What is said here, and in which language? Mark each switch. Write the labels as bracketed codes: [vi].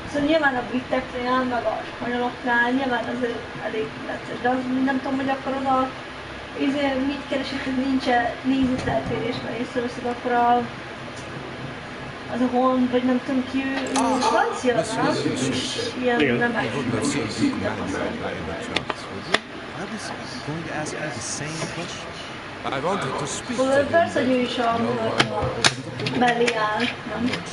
[hu] Szóval nyilván a briteknél, meg a spanyoloknál nyilván azért elég necces, de az nem tudom, hogy akkor oda mit keresik, hogy nincs-e nézeteltérés, mert észreveszed, akkor az a hon, vagy nem tudom ki, francia, nem? És ilyen nemek. [en] I was going to ask you the same question. I wanted to speak [hu] Szóval persze, hogy ő is a mellé áll, nem?